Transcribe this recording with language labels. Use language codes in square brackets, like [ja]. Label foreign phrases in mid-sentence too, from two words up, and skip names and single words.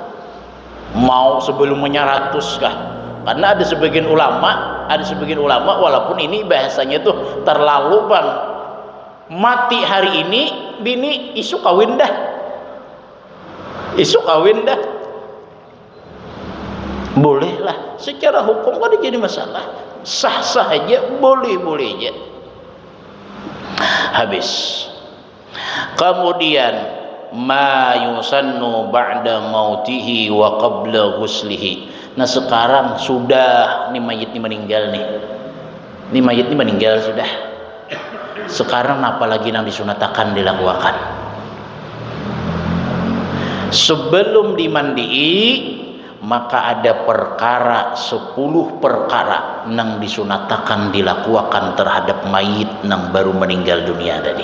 [bjn] Mau sebelum menyaratus kah? Karena ada sebagian ulama walaupun ini bahasanya tuh terlalu bang, mati hari ini bini isu kawin dah, bolehlah secara hukum kan jadi masalah, sah aja, boleh aja. Habis kemudian [ar] ما يسن بعد موته وقبل غسله. [bjn] Nah sekarang sudah nih mayit ini meninggal sudah, sekarang apalagi yang disunatakan dilakukan sebelum dimandii, maka ada perkara 10 perkara yang disunatakan dilakukan terhadap mayit yang baru meninggal dunia tadi.